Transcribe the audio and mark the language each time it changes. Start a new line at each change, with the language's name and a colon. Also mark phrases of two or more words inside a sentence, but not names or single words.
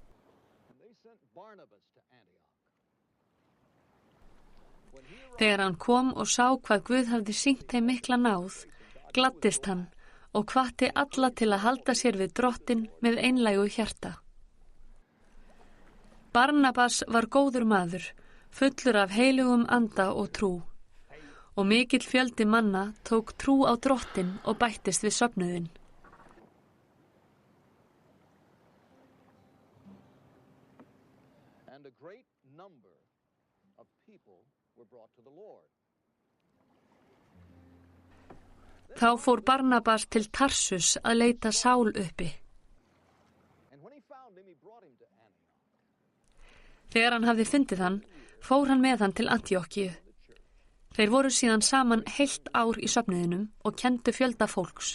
Icelandic: Þegar hann kom og sá hvað Guð hafði sýnt þeim mikla náð, gladdist hann og hvatti alla til að halda sér við Drottinn með einlægu hjarta. Barnabas var góður maður, fullur af heilugum anda og trú, og mikill fjöldi manna tók trú á Drottinn og bættist við söfnuðinn.
English: And a great number of people were brought to the Lord.
Icelandic: Þá fór Barnabas til Tarsus að leita Sál uppi. Þegar hann hafði fundið hann, fór hann með hann til Antíokkíu. Þeir voru síðan saman heilt ár í söfnuðinum og kenndu fjölda fólks.